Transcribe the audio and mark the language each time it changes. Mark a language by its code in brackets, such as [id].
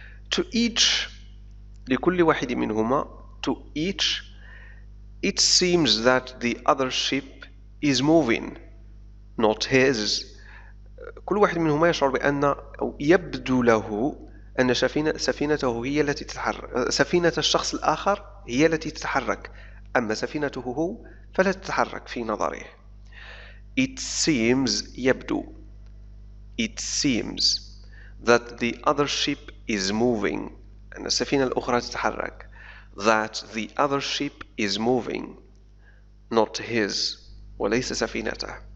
[en] To each [ar] لكل واحد منهما [en] to each it seems that the other ship is moving not his. [ar] كل واحد منهما يشعر بأن أو يبدو له أن سفينته هي التي تتحرك. سفينة الشخص الآخر هي التي تتحرك أما سفينته هو فلا تتحرك في نظره. [en] It seems [ar] يبدو [en] It seems that the other ship is moving [ar] أن السفينة الأخرى تتحرك. [en] That the other ship is moving not his [ar] وليس سفينته.